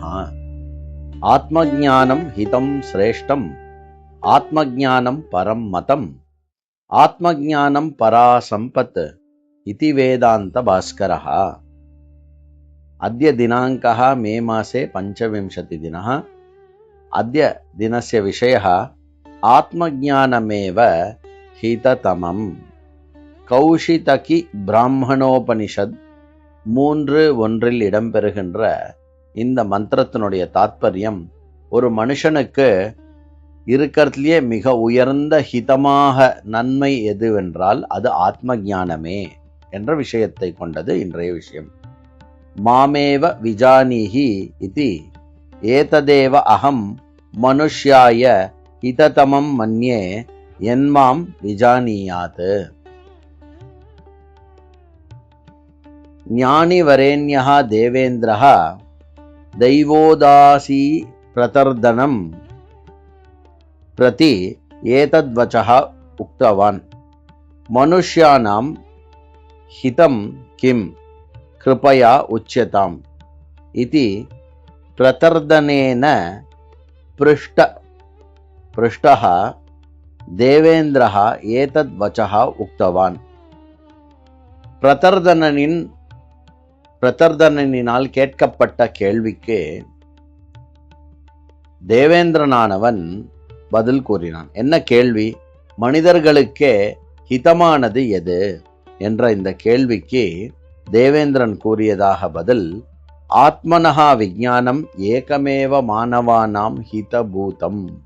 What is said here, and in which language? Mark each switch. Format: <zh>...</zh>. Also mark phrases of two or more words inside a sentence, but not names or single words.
<sa>आत्मज्ञानं हितं श्रेष्ठम्, आत्मज्ञानं परं मतम्, आत्मज्ञानं परा सम्पत् इति वेदान्त भास्करः. अद्य दिनाङ्कः मे मासे 25 दिनः. अद्य दिनस्य विषयः आत्मज्ञानमेव हिततमम्.</sa> <ta>கௌஷிதகி பிராமணோபனிஷத் 3:1 இடம்பெறுகின்ற இந்த மந்திரத்தினுடைய தாத்பரியம், ஒரு மனுஷனுக்கு இருக்கிறதுலேயே மிக உயர்ந்த ஹிதமாக நன்மை எதுவென்றால் அது ஆத்ம ஞானமே என்ற விஷயத்தை கொண்டது இன்றைய விஷயம்.</ta> <sa>मामेव विजानीहि इति एतदेव अहं मनुष्याय हिततमं मन्ये यन्मां विजानीयात्. ज्ञानिवरेण्यः देवेन्द्रः दैवोदासी प्रतर्दनं प्रति एतद्वचः उक्तवान्. मनुष्याणां हितं किं कृपया उच्यताम् इति प्रतर्दनेन पृष्टः देवेन्द्रः एतद्वचः उक्तवान्.</sa> <ta>பிரதர்தனனினால் கேட்கப்பட்ட கேள்விக்கு தேவேந்திரனானவன் பதில் கூறினான். என்ன கேள்வி? மனிதர்களுக்கே ஹிதமானது எது என்ற இந்த கேள்விக்கு தேவேந்திரன் கூறியதாக பதில்,</ta> <sa>आत्मनः विज्ञानम् एकमेव मानवानां हितभूतम्.</sa>